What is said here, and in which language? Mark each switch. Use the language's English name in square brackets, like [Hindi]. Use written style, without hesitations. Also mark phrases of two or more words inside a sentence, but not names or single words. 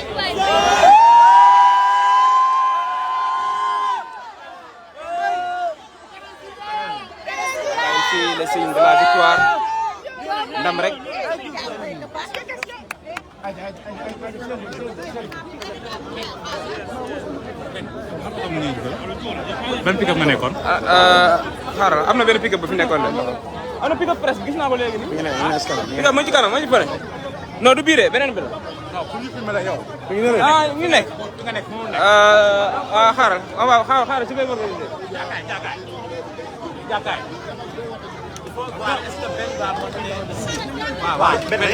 [French] Ici, le signe de la victoire. [Wolof] Ndam rek. ban pick-up nga nekkoon. Xaaral am na benn pick-up bu fi nekkoon de. am na pick-up presse gis naa ko léegi nii. pick-up moo ci kanam moo ci pare. non du biiree beneen bi la. non pour ñu filmer la yow. ah ñu nekk. nga nekk moo nekk. xaaral waaw xaaral ci biir organisé. jàkkaay. [French] il faut voir est-ce que benn